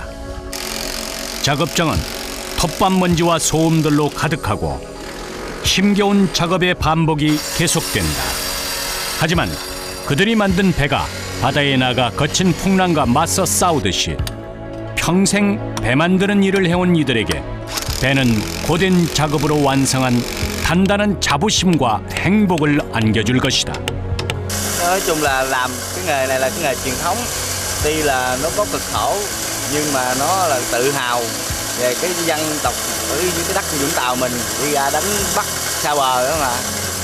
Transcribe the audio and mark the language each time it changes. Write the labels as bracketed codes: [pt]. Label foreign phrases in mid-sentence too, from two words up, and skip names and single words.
[ko] 작업장은 텃밭 먼지와 소음들로 가득하고 힘겨운 작업의 반복이 계속된다. 하지만 그들이 만든 배가 바다에 나가 거친 풍랑과 맞서 싸우듯이 평생 배 만드는 일을 해온 이들에게 배는 고된 작업으로 완성한 단단한 자부심과 행복을 안겨줄 것이다. [vi] Nói chung là làm cái nghề này là cái nghề truyền thống. Tuy là nó có cực khổ nhưng mà nó là tự hào về cái dân tộc, cái đất Vũng Tàu mình đi ra đánh bắt xa bờ đó mà.